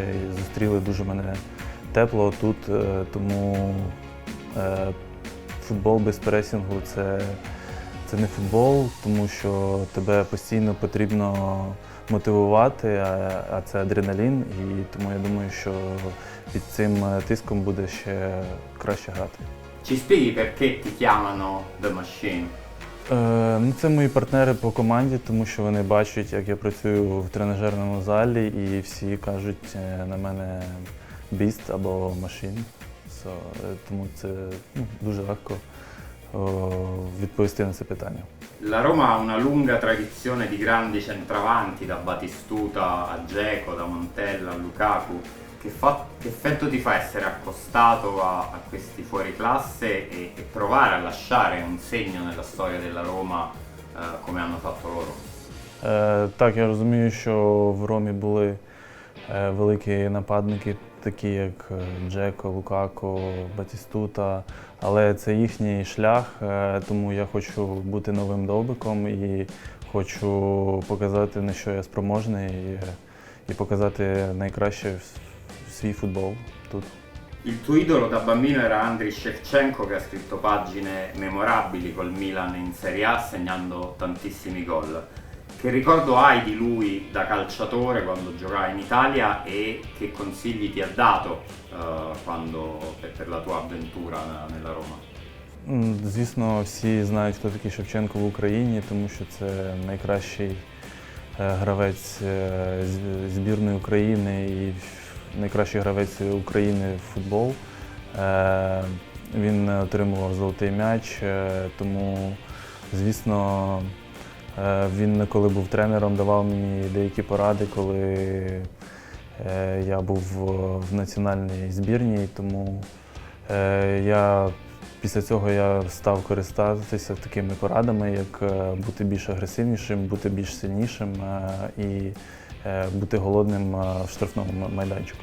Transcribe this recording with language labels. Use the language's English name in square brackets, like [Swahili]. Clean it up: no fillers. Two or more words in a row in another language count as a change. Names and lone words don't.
[Ukrainian] І зустріли дуже мене тепло тут, тому футбол без пресінгу це не футбол, тому що тебе постійно потрібно мотивувати, а це адреналін, і тому я думаю, що під цим тиском буде ще краще грати. [Italian] Ci spieghi perché ti chiamano The Machine? [Ukrainian] Це мої партнери по команді, тому що вони бачать, як я працюю в тренажерному залі, і всі кажуть на мене Beast або Machine. Тому це дуже легко відповісти на це питання. [Italian] La Roma ha una lunga tradizione di grandi centravanti, da Batistuta a Dzeko, da Montella a Lukaku. Che effetto ti fa essere accostato a questi fuoriclasse e provare a lasciare un segno nella storia della Roma come hanno fatto loro? [Ukrainian] Так, я розумію, що в Ромі були великі нападники, такі як Джеко, Лукако, Батістута, але це їхній шлях, тому я хочу бути новим Довбиком і хочу показати, на що я спроможний, і показати найкраще свій футбол тут. [Italian] Il tuo idolo da bambino era Andriy Shevchenko, che ha scritto pagine memorabili col Milan in Serie A segnando tantissimi gol. Che ricordo hai di lui da calciatore quando giocava in Italia e che consigli ti ha dato per la tua avventura nella Roma? [Ukrainian] Звісно, всі знають, хто такий Шевченко в Україні, тому що це найкращий гравець збірної України і найкращий гравець України в футбол. Він отримував золотий м'яч, тому, звісно, він, коли був тренером, давав мені деякі поради, коли я був в національній збірній, тому після цього я став користатися такими порадами, як бути більш агресивнішим, бути більш сильнішим і бути голодним в штрафному майданчику.